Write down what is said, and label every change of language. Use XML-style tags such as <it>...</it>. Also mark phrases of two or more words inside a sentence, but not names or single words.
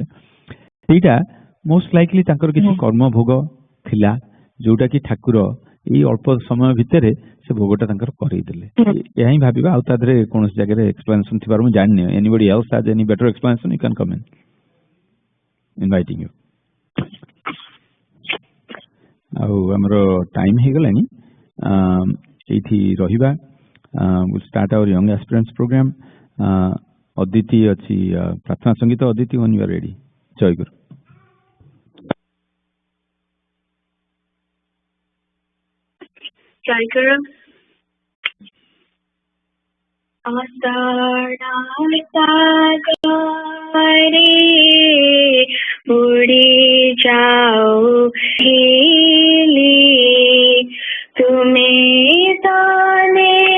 <or>ସେଇଟା</or> <en>most likely</en> <or>ତାଙ୍କର କିଛି କର୍ମ ଭୋଗ ଥିଲା, ଯୋଉଟା କି ଠାକୁର ଏଇ ଅଳ୍ପ ସମୟ ଭିତରେ ସେ ଭୋଗଟା ତାଙ୍କର କରେଇଦେଲେ। ଏହା ହିଁ ଭାବିବା। ଆଉ ତା ଦେହରେ କୌଣସି ଜାଗାରେ ଏକ୍ସପ୍ଲାନେସନ ଥିବାର ମୁଁ ଜାଣିନି।</or> <en>Anybody else has any better explanation, you can come in. inviting you.</en> <or>ଆଉ ଆମର ଟାଇମ ହେଇଗଲାଣି, ଏଇଠି ରହିବା।</or> <en>We'll start our young aspirants program.</en> <or>ଅଦିତି ଅଛି ପ୍ରାର୍ଥନା ସଙ୍ଗୀତ। ଅଦିତି,</or> <en>when you are ready.</en> <or>ଜୟ ଗୁରୁ। ଜୟ ଗୁରୁ।</or> <hi>आसारे उड़ी जाओ खेली, तुम्हें ताने</hi>